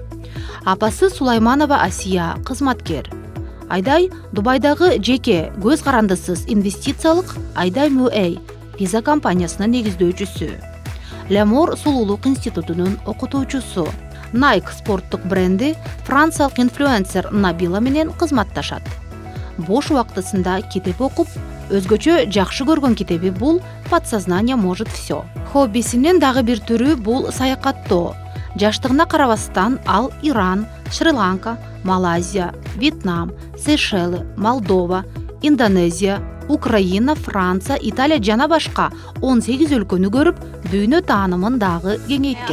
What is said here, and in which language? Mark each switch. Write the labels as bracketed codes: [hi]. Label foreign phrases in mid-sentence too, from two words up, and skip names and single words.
[ky] Апасы Сулайманова Асия кызматкер. Айдай Дубайдагы жеке көз карандысыз инвестициялык Айдай МУЭЙ виза компаниясынын негиздөөчүсү. Лямор сулуулук институтунун окутуучусу. Nike спорттук бренди франциялык инфлюенсер Набила менен кызматташат. Бош убактысында китеп окуп, өзгөчө жакшы көргөн китеби бул «Подсознание может все». Хоббисинин дагы бир түрү бул саякаттоо. Жаштыгына карабастан ал Иран, Шри-Ланка, Малайзия, Вьетнам, Сейшелы, Молдова, Индонезия, Украина, Франция, Италия жана башка 18 өлкөнү көрүп, дүйнө таанымын дагы кеңейткен.